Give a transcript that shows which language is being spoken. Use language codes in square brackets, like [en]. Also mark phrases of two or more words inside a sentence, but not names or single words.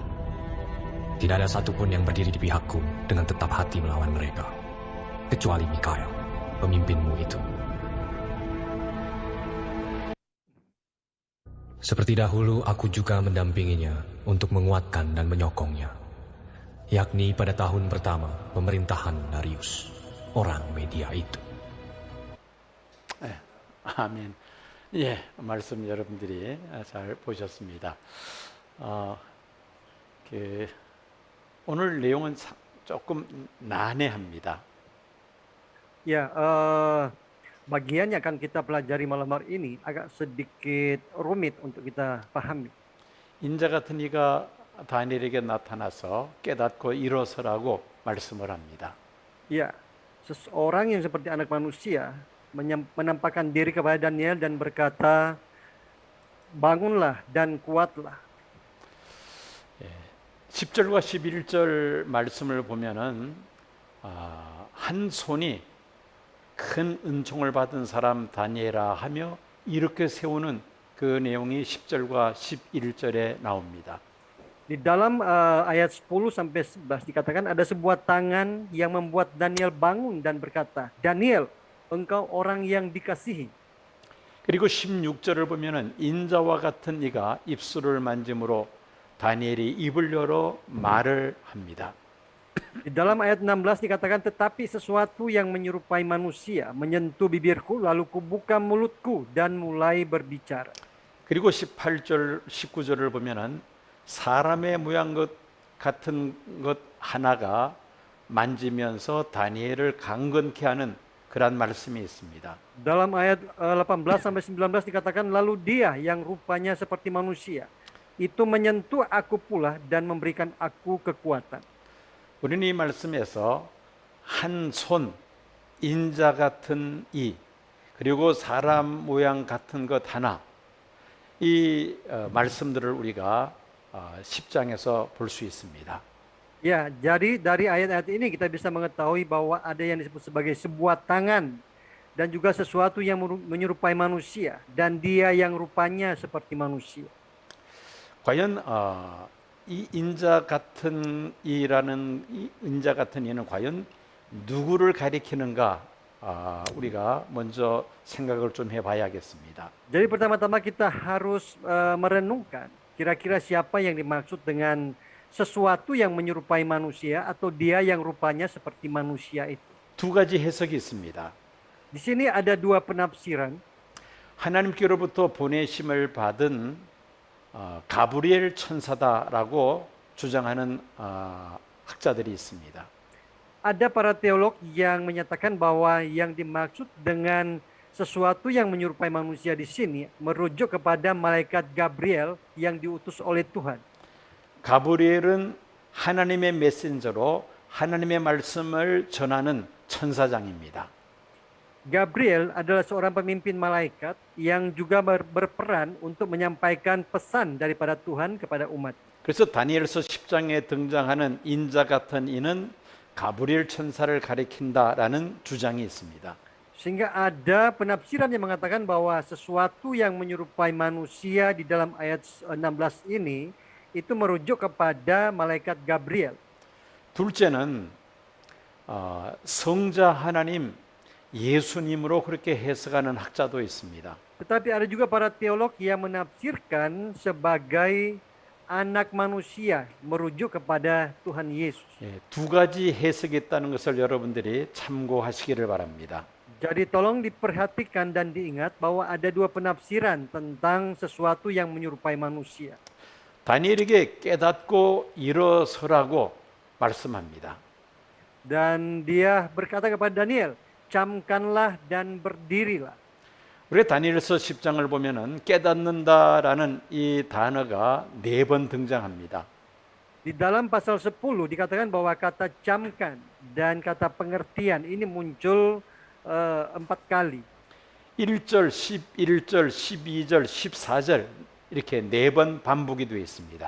[id] Tidak ada satupun yang berdiri di pihakku dengan tetap hati melawan mereka, kecuali Mikael, pemimpinmu itu. Seperti dahulu aku juga mendampinginya untuk menguatkan dan menyokongnya, yakni pada tahun pertama pemerintahan Darius, orang Media itu. [ko] 아멘. 예, 말씀 여러분들이 잘 보셨습니다. 오늘 내용은 조금 난해합니다. [id] Ya, bagian yang akan kita pelajari malam hari ini agak sedikit rumit untuk kita pahami. [ko] 인자 같은 이가 다니엘에게 나타나서 깨닫고 일어서라고 말씀을 합니다. [id] Ya, seseorang yang seperti anak manusia menampakkan diri kepada Daniel dan berkata, bangunlah dan kuatlah. [ko] 10절과 11절 말씀을 보면은 한 손이 큰 은총을 받은 사람 다니엘아 하며 이렇게 세우는 그 내용이 10절과 11절에 나옵니다. [id] Di dalam ayat 10 sampai 11 dikatakan ada sebuah tangan yang membuat Daniel bangun dan berkata, "Daniel, engkau orang yang dikasihi." [ko] 그리고 16절을 보면은 인자와 같은 이가 입술을 만짐으로 다니엘이 입을 열어 말을 합니다. [id] Di dalam ayat 16 dikatakan, "Tetapi sesuatu yang menyerupai manusia menyentuh bibirku, lalu kubuka mulutku dan mulai berbicara." [ko] 그리고 18절, 19절을 보면은 사람의 모양 같은 것 하나가 만지면서 다니엘을 강건케 하는 그런 말씀이 있습니다. [id] Dalam ayat 18 sampai 19 dikatakan, "Lalu dia yang rupanya seperti manusia itu menyentuh aku pula dan memberikan aku kekuatan." [ko] 우리는 이 말씀에서 한 손, 인자 같은 이, 그리고 사람 모양 같은 것 하나, 이 말씀들을 우리가 10장에서 볼 수 있습니다. [id] Ya, jadi dari ayat-ayat ini kita bisa mengetahui bahwa ada yang disebut sebagai sebuah tangan dan juga sesuatu yang menyerupai manusia dan dia yang rupanya seperti manusia. [ko] 과연 이 인자 같은 이라는 이 인자 같은 이는 과연 누구를 가리키는가 우리가 먼저 생각을 좀 해봐야겠습니다. [id] Jadi pertama-tama kita harus merenungkan kira-kira siapa yang dimaksud dengan sesuatu yang menyerupai manusia atau dia yang rupanya seperti manusia itu. [ko] 두 가지 해석이 있습니다. [id] Di sini ada dua penafsiran. [ko] 하나님께로부터 보내심을 받은 가브리엘 천사다라고 주장하는 학자들이 있습니다. [id] Ada para teolog yang menyatakan bahwa yang dimaksud dengan sesuatu yang menyerupai manusia di sini merujuk kepada malaikat Gabriel yang diutus oleh Tuhan. [ko] 가브리엘은 하나님의 메신저로 하나님의 말씀을 전하는 천사장입니다. [id] Gabriel adalah seorang pemimpin malaikat yang juga berperan untuk menyampaikan pesan daripada Tuhan kepada umat. [ko] 그래서 다니엘서 10장에 등장하는 인자 같은 이는 가브리엘 천사를 가리킨다라는 주장이 있습니다. [id] Sehingga ada penafsiran yang mengatakan bahwa sesuatu yang menyerupai manusia di dalam ayat 16 ini itu merujuk kepada malaikat Gabriel. [ko] 둘째는 성자 하나님 예수님으로 그렇게 해석하는 학자도 있습니다. [id] Tetapi ada juga para teolog yang menafsirkan sebagai anak manusia merujuk kepada Tuhan Yesus. [ko] 두 가지 해석이 있다는 것을 여러분들이 참고하시기를 바랍니다. [id] Jadi tolong diperhatikan dan diingat bahwa ada dua penafsiran tentang sesuatu yang menyerupai manusia. [ko] 다니엘에게 깨닫고 일어서라고 말씀합니다. [id] Dan dia berkata kepada Daniel, camkanlah dan berdirilah. [ko] 우리 다니엘서 10장을 보면은 깨닫는다라는 이 단어가 4번 등장합니다. [id] Di dalam pasal 10 dikatakan bahwa kata camkan dan kata pengertian ini muncul 4 kali. [ko] 1절, 11절, 12절, 14절 이렇게 4번 반복이 되어 있습니다.